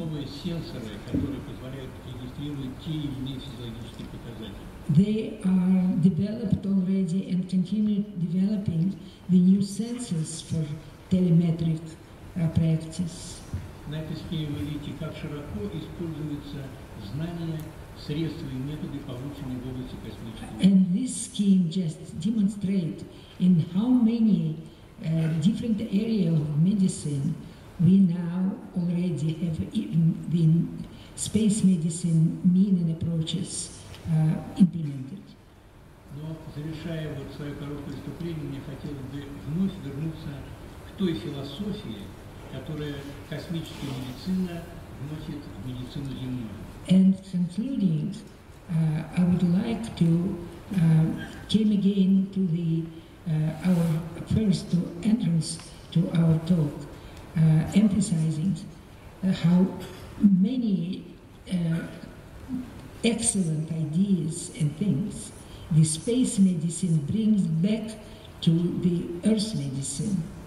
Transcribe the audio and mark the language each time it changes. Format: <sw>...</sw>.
<ru>Новые сенсоры, которые позволяют регистрировать те или иные физиологические показатели.</ru> <en>They are developed already and continue developing the new sensors for telemetric practice.</en> <ru>На этой схеме вы видите, как широко используются знания, средства и методы, полученные в области космической медицины.</ru> <en>And this scheme just demonstrates in how many different areas of medicine we now already have the space medicine mean and approaches implemented.</en> <ru>Но, завершая вот свое короткое выступление, мне хотелось бы вновь вернуться к той философии, которая космическая медицина вносит в медицину земную.</ru> <en>And concluding, I would like to came again to the our first entrance to our talk, emphasizing how many excellent ideas and things the space medicine brings back to the Earth medicine.</en>